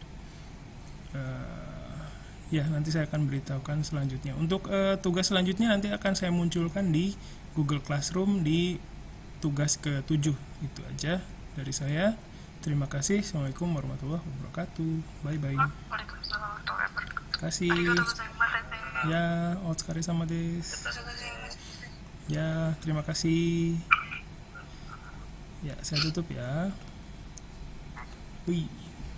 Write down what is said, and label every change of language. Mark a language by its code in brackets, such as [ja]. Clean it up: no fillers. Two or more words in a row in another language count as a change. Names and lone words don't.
[id] Ya, nanti saya akan beritahukan selanjutnya. Untuk tugas selanjutnya nanti akan saya munculkan di Google Classroom di tugas ke-7. Itu aja dari saya. Terima kasih. [ar] السلام عليكم ورحمة الله وبركاته. [en] Bye-bye. [ar] وعليكم السلام ورحمة الله وبركاته. [id] Terima kasih. [ja] ありがとうございます、先生. Ya, お疲れ様です. ありがとうございます. [id] Ya, terima kasih. Ya, saya tutup ya. Wih.